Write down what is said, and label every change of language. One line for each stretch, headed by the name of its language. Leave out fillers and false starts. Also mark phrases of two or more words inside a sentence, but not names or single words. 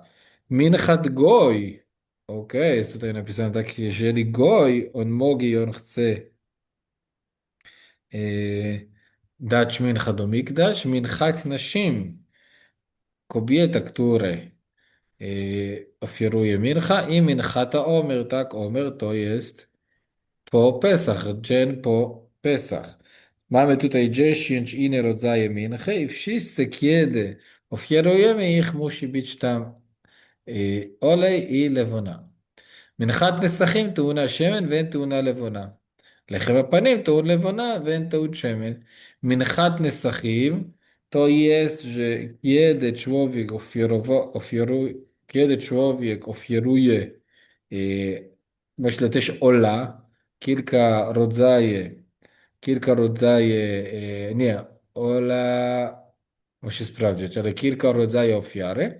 Hebrew: מנחת גוי,
Polish: ok, jest tutaj napisane tak, jeżeli Goj, on może i on chce dać mincha do mikdash,
Hebrew: מנחת נשים,
Polish: kobieta, które ofiaruje mincha i
Hebrew: מנחת העומר,
Polish: tak, omer to jest po Pesach, dzień po Pesach. Mamy tutaj 10 inne rodzaje minchy i wszyscy, kiedy ofiarujemy ich, musi być tam olej i lewona.
Hebrew: מנחת נסכים טעונה שמן ואין טעונה לבונה. לחם הפנים טעון לבונה ואין טעון שמן. מנחת נסכים
Polish: to jest, że kiedy człowiek kiedy człowiek ofiaruje, e, myślę też ola, kilka rodzaje, nie, ola, muszę sprawdzić, ale kilka rodzajów ofiary.